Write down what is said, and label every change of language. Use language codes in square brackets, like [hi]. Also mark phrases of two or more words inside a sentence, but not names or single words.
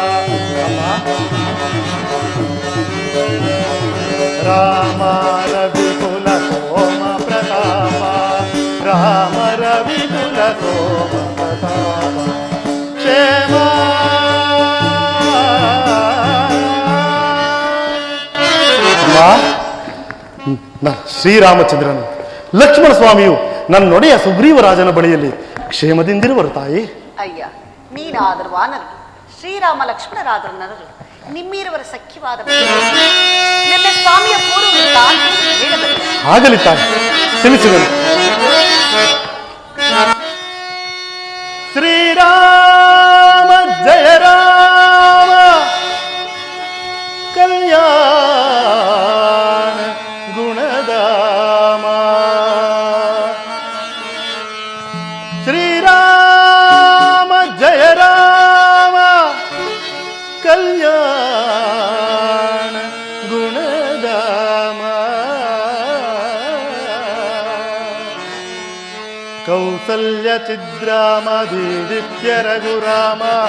[kn] ರಾಮರ ವಿಪುಲ ಸೋಮ ಪ್ರತಾಪ ರಾಮರ ವಿಪುಲ ಸೋಮ ಪ್ರತಾಪ ಕ್ಷೇಮ ಶ್ರೀರಾಮಚಂದ್ರನು ಲಕ್ಷ್ಮಣ ಸ್ವಾಮಿಯು ನನ್ನೊಡೆಯ ಸುಗ್ರೀವರಾಜನ ಬಳಿಯಲ್ಲಿ ಕ್ಷೇಮದಿಂದಿರುವರು ತಾಯಿ. ಅಯ್ಯ, ನೀನಾದರೂ ವಾನರು, ಶ್ರೀರಾಮ ಲಕ್ಷ್ಮಣರಾದರು ನರರು, ನಿಮ್ಮಿರುವರ ಸಖ್ಯವಾದ ನನ್ನ ಸ್ವಾಮಿಯ ಪೂರ್ವ ಹೇಳಬಲ್ಲೆ. ಆಗಲಿ ತಾಯಿ, ತಿಳಿಸುವೆನು. ಶ್ರೀರಾಮ ಜಯ ರಾಮ ಕಲ್ಯಾಣ ಗುಣಧಾಮ ಶ್ರೀರಾಮ ಜಯ ರಾಮ ಕಲ್ಯಾಣ ಗುಣಧಾಮ ಕೌಸಲ್ಯ ಚಿದ್ರಾಮ ದೀದಿತ್ಯ ರಘುರಾಮ